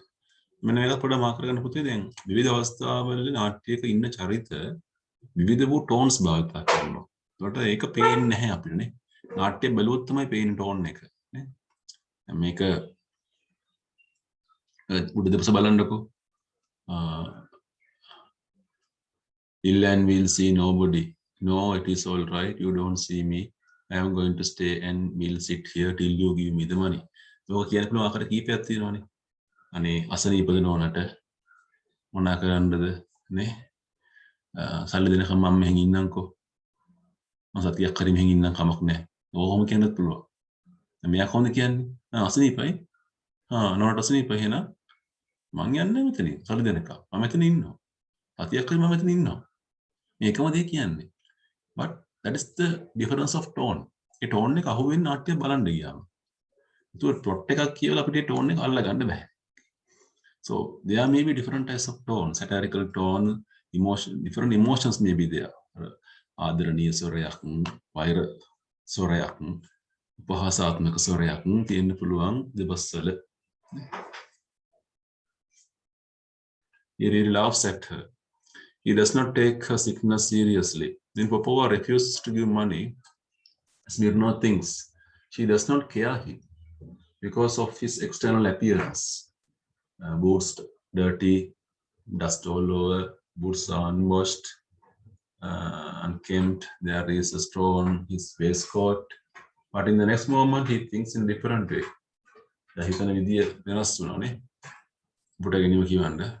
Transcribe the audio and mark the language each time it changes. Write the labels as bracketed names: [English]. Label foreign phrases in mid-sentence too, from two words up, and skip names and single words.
[Sinhala] මෙන්න මේක පොඩ්ඩක් මාක් කරගන්න පුතේ දැන් විවිධ අවස්ථාවල නාට්‍යයක ඉන්න චරිත විවිධ වූ ටෝන්ස් භාවිත කරනවා. ඒකට ඒක පේන්නේ නැහැ අපිට නේ. නාට්‍ය බැලුවොත් තමයි පේන්නේ ටෝන් එක නේ. මේක උඩ දෙපස බලන්නකෝ. [English] Ilan will see nobody. No, it is all right. You don't see me. I am going to stay and we'll sit here till you give me the money. [Sinhala] මේක කියන පුළුවන් ආකාර කීපයක් තියෙනවානේ. අනේ අසනීප වෙනවනට මොනා කරන්නද නේ? සල්ලි දෙනකම් මම මෙහෙන් ඉන්නම්කෝ. මම සතියක් හරි මෙහෙන් ඉන්නම් කමක් නැහැ. ඕකම කියන්නත් පුළුවන්. මෙයා කොහොමද කියන්නේ? අසනීපයි. නෝනට අසනීපයි එහෙනම් මං යන්නේ මෙතනින්. සල්ලි දෙනකම්. මම මෙතන ඉන්නවා. සතියක් හරි මම මෙතන ඉන්නවා. මේකම දේ කියන්නේ. [English] But that is the difference of tone. [Sinhala] ඒ tone එක අහුවෙන්නේ නාට්‍ය බලන්න ගියාම. ඒක plot එකක් කියලා අපිට tone එක අල්ල ගන්න බෑ. [English] So there may be different types of tone, satirical tone, different emotions may be there. [Sinhala] ආදරණීය ස්වරයක්, වෛර ස්වරයක්, උපහාසාත්මක ස්වරයක් තියෙන්න පුළුවන් දෙබස්වල. [English] He really laughs at her. He does not take her sickness seriously. When Popova refuses to give money, Smirnov thinks she does not care him because of his external appearance. Boots dirty, dust all over, boots are unwashed, unkempt, there is a straw on his waistcoat. But in the next moment, he thinks in a different way. [Sinhala] හිතන විදිය වෙනස් වුණානේ. පුට ගැනීම කියවන්න.